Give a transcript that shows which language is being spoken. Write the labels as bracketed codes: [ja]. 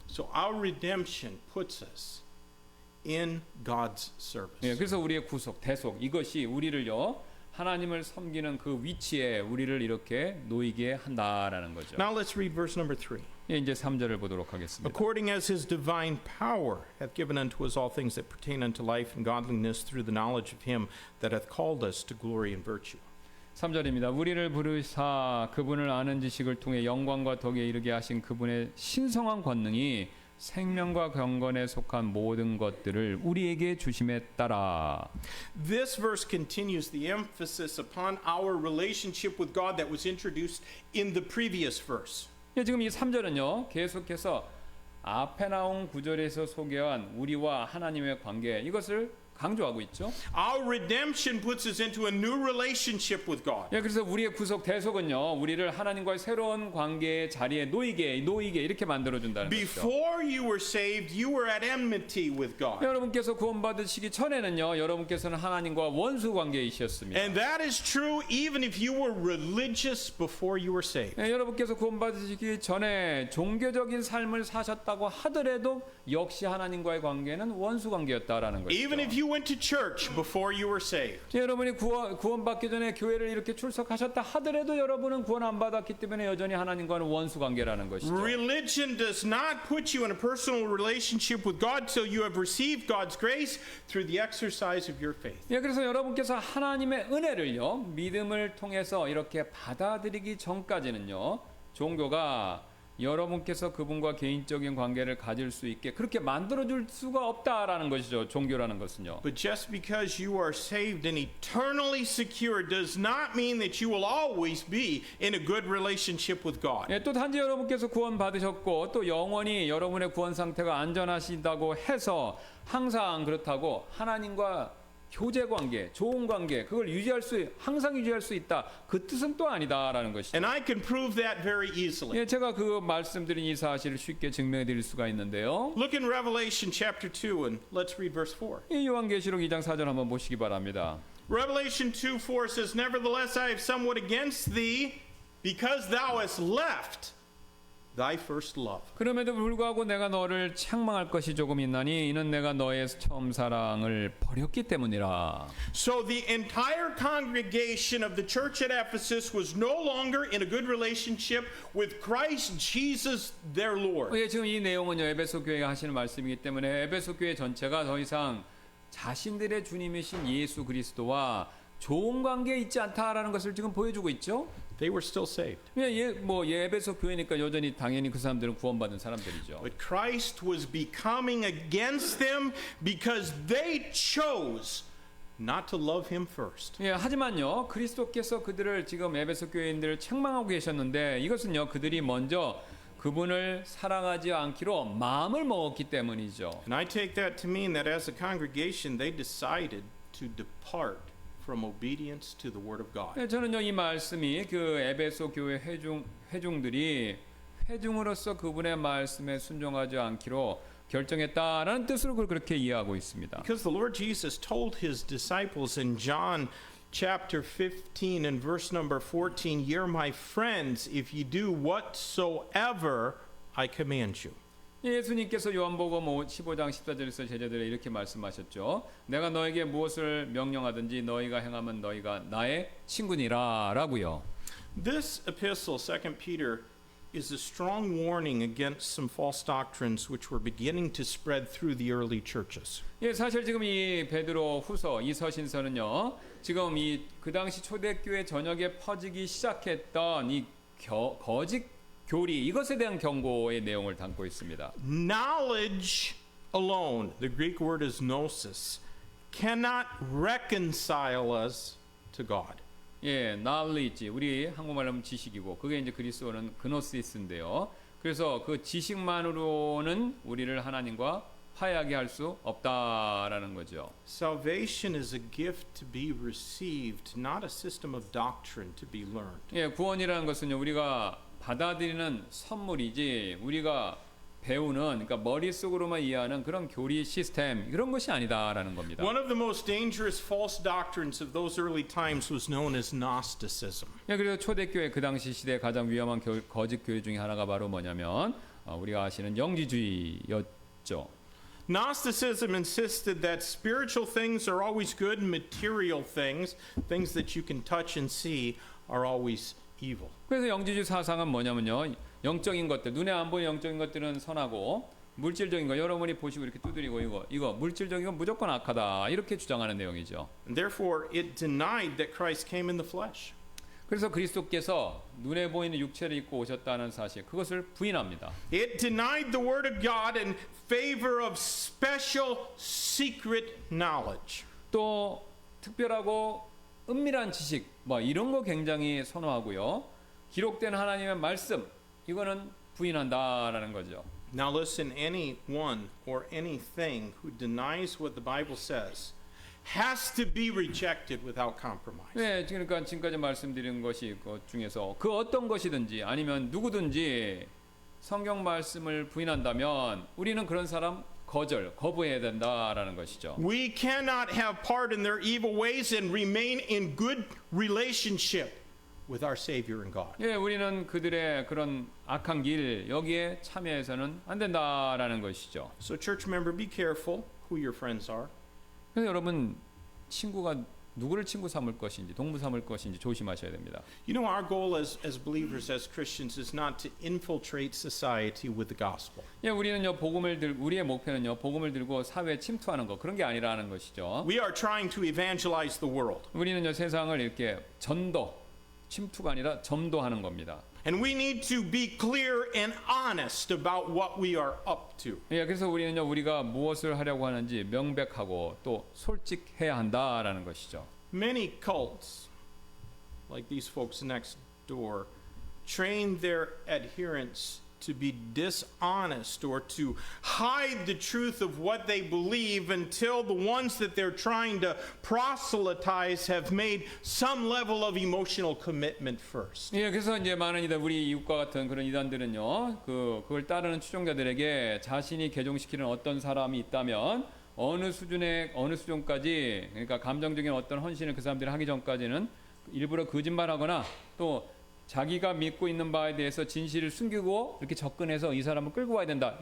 [en] So our redemption puts us in God's service. [ko] 예, 그래서 우리의 구속, 대속 이것이 우리를요 하나님을 섬기는 그 위치에 우리를 이렇게 놓이게 한다라는 거죠. [en] Now let's read verse number 3. [ko] 예, 이제 3절을 보도록 하겠습니다. [en] According as His divine power hath given unto us all things that pertain unto life and godliness through the knowledge of Him that hath called us to glory and virtue. [ko] 3절입니다. 우리를 부르사 그분을 아는 지식을 통해 영광과 덕에 이르게 하신 그분의 신성한 권능이 생명과 경건에 속한 모든 것들을 우리에게 주심에 따라. [en] This verse continues the emphasis upon our relationship with God that was introduced in the previous verse. [ko] 예, 지금 이 3절은요. 계속해서 앞에 나온 구절에서 소개한 우리와 하나님의 관계 이것을 강조하고 있죠. [en] Our redemption puts us into a new relationship with God. [ko] 예, 그래서 우리의 구속 대속은요. 우리를 하나님과의 새로운 관계의 자리에 놓이게 이렇게 만들어 준다는 거죠. [en] Before you were saved, you were at enmity with God. [ko] 여러분께서 구원받으시기 전에는요. 여러분께서는 하나님과 원수 관계이셨습니다. [en] And that is true even if you were religious before you were saved. [ko] 예, 여러분께서 구원받으시기 전에 종교적인 삶을 사셨다고 하더라도 역시 하나님과의 관계는 원수 관계였다라는 것이죠. [en] Even if you went to church before you were saved. [ko] 예, 여러분이 구원받기 전에 교회를 이렇게 출석하셨다 하더라도 여러분은 구원 안 받았기 때문에 여전히 하나님과는 원수 관계라는 것이죠. [en] Religion does not put you in a personal relationship with God till you have received God's grace through the exercise of your faith. [ko] 예, 그래서 여러분께서 하나님의 은혜를요 믿음을 통해서 이렇게 받아들이기 전까지는요 종교가 여러분께서 그분과 개인적인 관계를 가질 수 있게 그렇게 만들어줄 수가 없다라는 것이죠. 종교라는 것은요. [en] But just because you are saved and eternally secure does not mean that you will always be in a good relationship with God. [ko] 예, 또 단지 여러분께서 구원 받으셨고 또 영원히 여러분의 구원 상태가 안전하시다고 해서 항상 그렇다고 하나님과 교제 관계, 좋은 관계, 그걸 항상 유지할 수 있다. 그 뜻은 또 아니다라는 것이죠. [en] And I can prove that very easily. [ko] 예, 제가 그 말씀드린 이 사실을 쉽게 증명해 드릴 수가 있는데요. [en] Look in Revelation chapter 2 and let's read verse 4. [ko] 이 요한계시록 2장 4절 한번 보시기 바랍니다. [en] Revelation 2:4 says, Nevertheless I have somewhat against thee, because thou hast left thy first love. [ko] 그럼에도 불구하고 내가 너를 책망할 것이 조금 있나니 이는 내가 너의 처음 사랑을 버렸기 때문이라. [en] So the entire congregation of the church at Ephesus was no longer in a good relationship with Christ Jesus their Lord. [ko] 예, 지금 이 내용은요 에베소 교회가 하시는 말씀이기 때문에 에베소 교회 전체가 더 이상 자신들의 주님이신 예수 그리스도와 좋은 관계에 있지 않다라는 것을 지금 보여주고 있죠. [en] They were still saved. [ko] 에베소 교회니까 여전히 당연히 그 사람들은 구원받은 사람들이죠. [en] But Christ was becoming against them because they chose not to love him first. [ko] 예, 하지만요 그리스도께서 그들을 지금 에베소 교회인들을 책망하고 계셨는데 이것은요 그들이 먼저 그분을 사랑하지 않기로 마음을 먹었기 때문이죠. [en] And I take that to mean that as a congregation they decided to depart from obedience to the word of God. [ko] 예, 저는요 이 말씀이 그 에베소 교회 회중들이 회중으로서 그분의 말씀에 순종하지 않기로 결정했다라는 뜻으로 그걸 그렇게 이해하고 있습니다. [en] Because the Lord Jesus told his disciples in John chapter 15 and verse number 14, "You're my friends if you do whatsoever I command you." [ko] 예수님께서 요한복음 15장 14절에서 제자들에게 이렇게 말씀하셨죠. 내가 너에게 무엇을 명령하든지 너희가 행하면 너희가 나의 친구니라 라고요. [en] This epistle, 2 Peter, is a strong warning against some false doctrines which were beginning to spread through the early churches. [ko] 예, 사실 지금 이 베드로 후서, 이 서신서는요, 지금 이 그 당시 초대교회 전역에 퍼지기 시작했던 이 거짓 교리, 이것에 대한 경고의 내용을 담고 있습니다. [en] Knowledge alone, the Greek word is gnosis, cannot reconcile us to God. [ko] 예, knowledge, 우리 한국말로 하면 지식이고, 그게 이제 그리스어는 그노시스인데요. 그래서 그 지식만으로는 우리를 하나님과 화해하게 할 수 없다라는 거죠. [en] Salvation is a gift to be received, not a system of doctrine to be learned. [ko] 예, 구원이라는 것은요, 우리가 받아들이는 선물이지, 우리가 배우는, 그러니까 머릿속으로만 이해하는 그런 교리 시스템, 이런 것이 아니다라는 겁니다. [en] One of the most dangerous false doctrines of those early times was known as Gnosticism. [ko] 예, 그래서 초대교회 그 당시 시대에 가장 위험한 거짓 교회 중에 하나가 바로 뭐냐면 우리가 아시는 영지주의였죠. [en] Gnosticism insisted that spiritual things are always good and material things, things that you can touch and see, are always evil. [ko] 그래서 영지주의 사상은 뭐냐면요, 영적인 것들, 눈에 안 보이는 영적인 것들은 선하고, 물질적인 거 여러분이 보시고 이렇게 두드리고 이거 물질적인 건 무조건 악하다, 이렇게 주장하는 내용이죠. [en] And therefore, it denied that Christ came in the flesh. [ko] 그래서 그리스도께서 눈에 보이는 육체를 입고 오셨다는 사실, 그것을 부인합니다. [en] It denied the Word of God in favor of special secret knowledge. [ko] 또 특별하고 은밀한 지식, 뭐 이런 거 굉장히 선호하고요. 기록된 하나님의 말씀, 이거는 부인한다라는 거죠. [en] Now listen, anyone or anything who denies what the Bible says has to be rejected without compromise. [ko] 네, 그러니까 지금까지 말씀드린 것이 그 중에서 그 어떤 것이든지 아니면 누구든지 성경 말씀을 부인한다면 우리는 그런 사람 거부해야 된다라는 것이죠. [en] We cannot have part in their evil ways and remain in good relationship with our Savior and God. [ko] 예, 우리는 그들의 그런 악한 길 여기에 참여해서는 안 된다라는 것이죠. [en] So church member, be careful who your friends are. [ko] 그래서 여러분 친구가 누구를 친구 삼을 것인지 동무 삼을 것인지 조심하셔야 됩니다. [en] You know, our goal as believers, as Christians, is not to infiltrate society with the gospel. [ko] 예, 우리는요 우리의 목표는요 복음을 들고 사회에 침투하는 것 그런 게 아니라는 것이죠. [en] We are trying to evangelize the world. [ko] 우리는요 세상을 이렇게 침투가 아니라 전도하는 겁니다. [en] And we need to be clear and honest about what we are up to. [ko] 예, 그래서 우리는요 우리가 무엇을 하려고 하는지 명백하고 또 솔직해야 한다라는 것이죠. [en] Many cults, like these folks next door, train their adherents to be dishonest or to hide the truth of what they believe until the ones that they're trying to proselytize have made some level of emotional commitment first. [ko] 예, 그래서 이제 많은 이들 우리 이웃과 같은 그런 이단들은요 그걸 따르는 추종자들에게 자신이 개종시키는 어떤 사람이 있다면 어느 수준까지 그러니까 감정적인 어떤 헌신을 그 사람들이 하기 전까지는 일부러 거짓말하거나 또 자기가 믿고 있는 바에 대해서 진실을 숨기고 이렇게 접근해서 이 사람을 끌고 와야 된다.